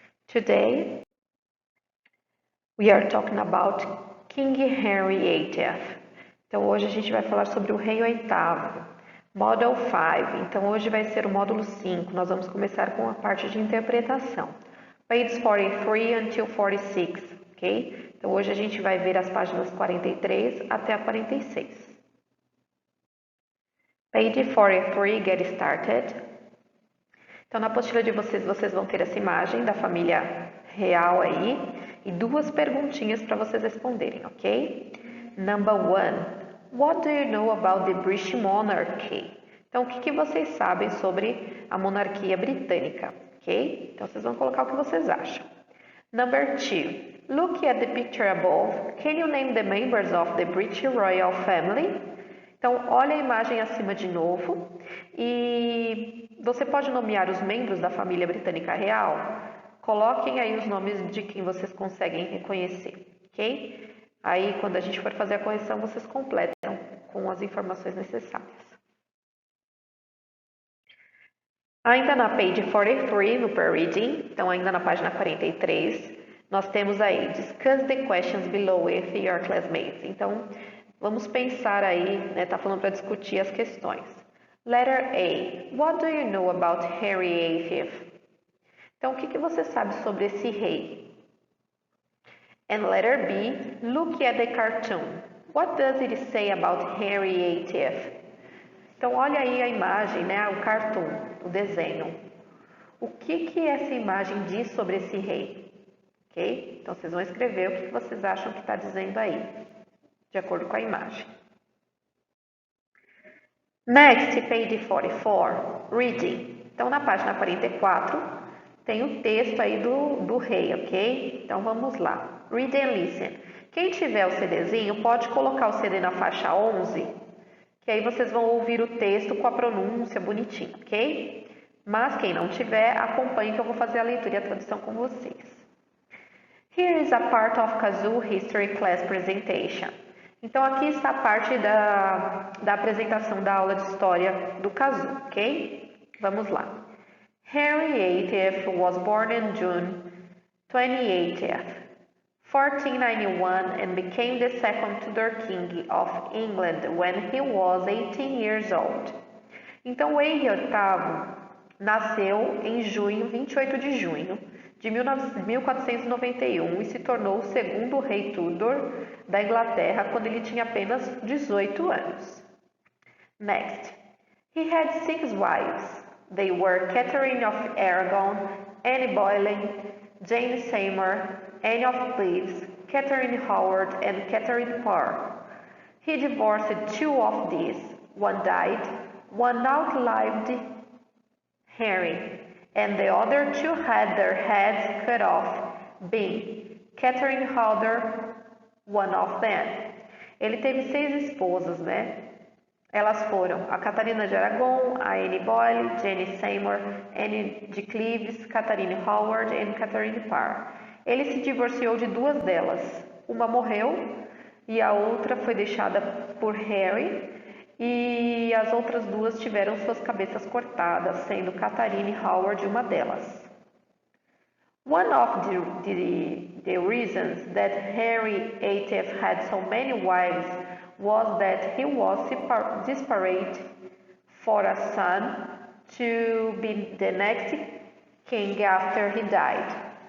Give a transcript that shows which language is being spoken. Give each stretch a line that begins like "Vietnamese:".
English: Today we are talking about King Henry VIII.
Portuguese: Então hoje a gente vai falar sobre o rei oitavo, Model 5. Então hoje vai ser o módulo 5, nós vamos começar com a parte de interpretação.
English: Pages 43 until 46, ok?
Portuguese: Então hoje a gente vai ver as páginas 43 até a 46.
English: Page 43, get started.
Portuguese: Então, na apostila de vocês vão ter essa imagem da família real aí e duas perguntinhas para vocês responderem, ok?
English: Number 1. What do you know about the British monarchy?
Portuguese: Então, o que vocês sabem sobre a monarquia britânica, ok? Então, vocês vão colocar o que vocês acham.
English: Number 2. Look at the picture above. Can you name the members of the British royal family?
Portuguese: Então, olha a imagem acima de novo e você pode nomear os membros da família britânica real? Coloquem aí os nomes de quem vocês conseguem reconhecer, ok? Aí, quando a gente for fazer a correção, vocês completam com as informações necessárias. Ainda na page 43, no pre-reading, então ainda na página 43, nós temos aí,
English: discuss the questions below with your classmates.
Portuguese: Então, vamos pensar aí, né, tá falando para discutir as questões.
English: Letter A. What do you know about Henry VIII?
Portuguese: Então, o que você sabe sobre esse rei?
English: And letter B. Look at the cartoon. What does it say about Henry VIII?
Portuguese: Então, olha aí a imagem, né, o cartoon, o desenho. O que essa imagem diz sobre esse rei? Ok? Então, vocês vão escrever o que vocês acham que está dizendo aí, de acordo com a imagem.
English: Next, page 44, reading.
Portuguese: Então, na página 44, tem o texto aí do rei, ok? Então, vamos lá.
English: Read and listen.
Portuguese: Quem tiver o CDzinho, pode colocar o CD na faixa 11, que aí vocês vão ouvir o texto com a pronúncia bonitinha, ok? Mas quem não tiver, acompanhe que eu vou fazer a leitura e a tradução com vocês.
English: Here is a part of Kazoo History Class Presentation.
Portuguese: Então, aqui está a parte da apresentação da aula de história do Kazoo, ok? Vamos lá.
English: Henry VIII was born in June 28th, 1491 and became the second Tudor King of England when he was 18 years old.
Portuguese: Então, o Henry VIII nasceu em junho, 28 de junho de 1491 e se tornou o segundo rei Tudor da Inglaterra quando ele tinha apenas 18 anos.
English: Next. He had 6 wives. They were Catherine of Aragon, Anne Boleyn, Jane Seymour, Anne of Cleves, Catherine Howard, and Catherine Parr. He divorced 2 of these. One died, one outlived Henry, and the other 2 had their heads cut off, being Catherine Howard, one of them.
Portuguese: Ele teve 6 esposas, né? Elas foram a Catarina de Aragon, a Anne Boleyn, Jane Seymour, Anne de Cleves, Catherine Howard e Catherine Parr. Ele se divorciou de 2 delas. Uma morreu e a outra foi deixada por Harry e as outras 2 tiveram suas cabeças cortadas, sendo Catherine Howard uma delas.
English: One of the reasons that Henry VIII had so many wives was that he was desperate for a son to be the next king after he died.